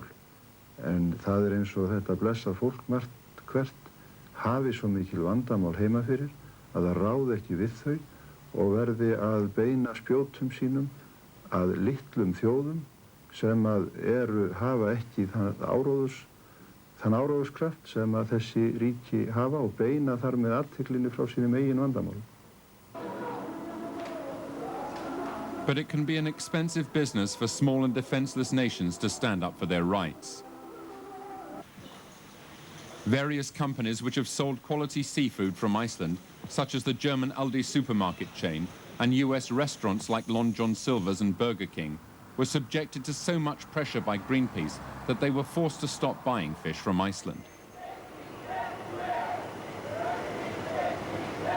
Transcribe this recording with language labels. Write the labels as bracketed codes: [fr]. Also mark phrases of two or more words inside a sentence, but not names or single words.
[is] En það eins og þetta blessað fólk margt hvert hafi svo mikil vandamál heima fyrir að það ráði ekki við þau og verði að beina spjótum sínum að litlum þjóðum sem að hafa ekki þann áróðuskraft sem að þessi ríki hafa og beina þar með athyglinni frá sínum eigin vandamálum. [en] But it can be an expensive business for small and defenseless nations to stand up for their rights. Various companies which have sold quality seafood from Iceland, such as the German Aldi supermarket chain and US restaurants like Long John Silver's and Burger King, were subjected to so much pressure by Greenpeace that they were forced to stop buying fish from Iceland.